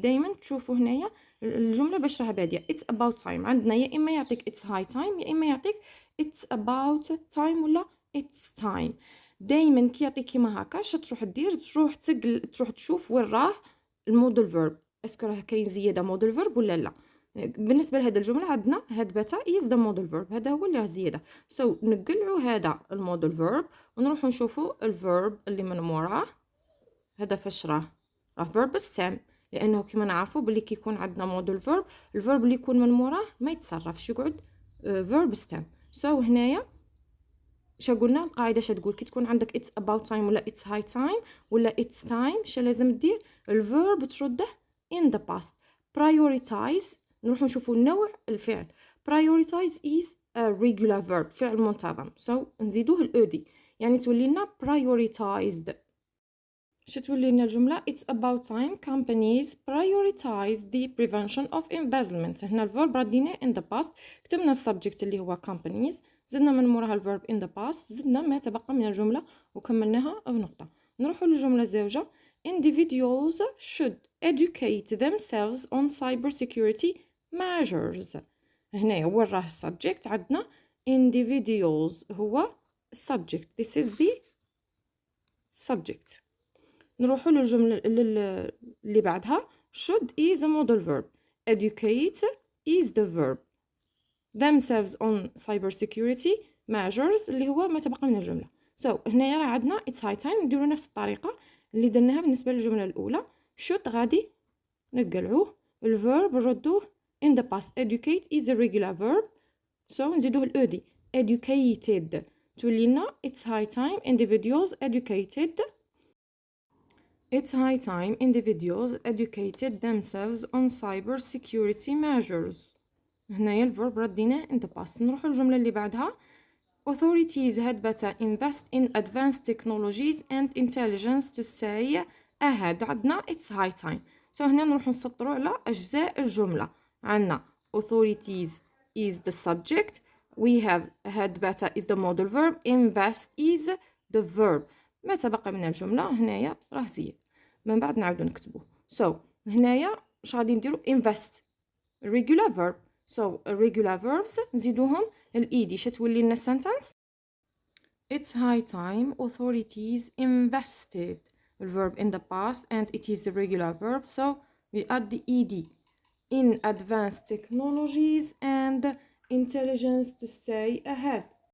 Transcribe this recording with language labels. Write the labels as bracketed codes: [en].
[ar] دايما تشوفوا هنايا الجملة باش راه بادية [en] it's about time. [ar] عندنا يا إما يعطيك [en] it's high time يا إما يعطيك it's about time ولا it's time. [ar] دايما كي يعطيك كيما هكا اش تروح دير تروح تشوف وين راه المودل فيرب اسكو راه كاين زيادة مودل فيرب ولا لا. بالنسبة لهذا الجملة عندنا [en] had better is the model verb [ar] هذا هو اللي راه زيادة. نقلعوا هذا المودل فيرب ونروحوا نشوفوا الفيرب اللي من موراه. هذا فاش راه فيرب ستام لانه كما نعرفوا بلي كي يكون عندنا مودل فيرب الفيرب اللي يكون من موراه ما يتصرفش يقعد فيرب ستام. هنايا شا قلنا القاعده شا تقول كي تكون عندك it's about time ولا it's high time ولا it's time شا لازم دير الفيرب ترده [en] in the past. [ar] prioritize نروح نشوفوا نوع الفعل. [en] prioritize is a regular verb [ar] فعل منتظم نزيدوه الأودي يعني تولي لنا prioritized. تولي لنا الجملة [en] it's about time companies prioritize the prevention of embezzlement. [ar] هنا الفيرب رديناه [en] in the past [ar] كتبنا السبجكت اللي هو companies زدنا من موراها الفيرب in the past زدنا ما تبقى من الجملة وكملناها بنقطة. نروحوا للجملة زوجة [en] individuals should educate themselves on cybersecurity measures. [ar] هنا وين راه السبجكت عندنا individuals هو subject [en] this is the subject. [ar] نروحوا للجملة اللي بعدها [en] should is a modal verb educate is the verb themselves on cybersecurity measures [ar] اللي هو ما تبقى من الجملة. هنا راه عندنا [en] it's high time [ar] نديرو نفس الطريقة اللي درناها بالنسبة للجملة الأولى. should غادي نقلعوه [en] الverb [ar] نردوه [en] in the past educate is a regular verb [ar] نزيدوه الأودي [en] educated [ar] تولي لنا [en] it's high time individuals educated It's high time individuals educated themselves on cyber security measures. [ar] هنايا الverb رديناه [en] in the past. [ar] نروحوا الجملة اللي بعدها [en] authorities had better invest in advanced technologies and intelligence to stay ahead. [ar] عندنا [en] it's high time [ar] هنا نروحوا نسطروا على أجزاء الجملة. عندنا [en] authorities is the subject we have had better is the modal verb invest is the verb. [ar] ما تبقى من الجملة هنايا راه زيد من بعد نعاودو نكتبوه. هنايا واش غادي نديرو [en] invest regular verb regular verbs [ar] نزيدوهم الإيدي تولي لنا [en] sentence it's high time authorities invested the verb in the past and it is a regular verb we add the ed in advanced technologies and intelligence to stay ahead.